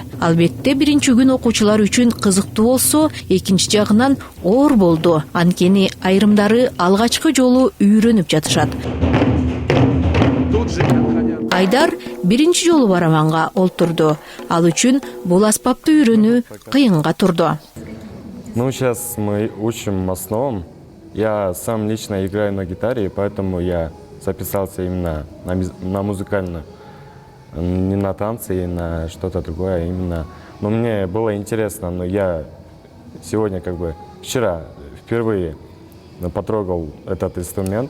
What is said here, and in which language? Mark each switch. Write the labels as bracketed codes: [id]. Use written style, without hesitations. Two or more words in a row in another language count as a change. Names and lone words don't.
[ky] Албетте биринчи күн окуучулар үчүн кызыктуу болсо, экинчи жагынан оор болду. Анткени айрымдары алгачкы жолу үйрөнүп жатышат. Айдар биринчи жолу барабанга олтурду. Ал үчүн бул аспапты үйрөнүү кыйынга турду. [ru] Ну, сейчас мы учим основам. Я сам лично играю на гитаре, поэтому я записался именно на музыкальную. Не на танцы и на что-то другое, а именно. Но мне было интересно, но я сегодня вчера впервые потрогал этот инструмент.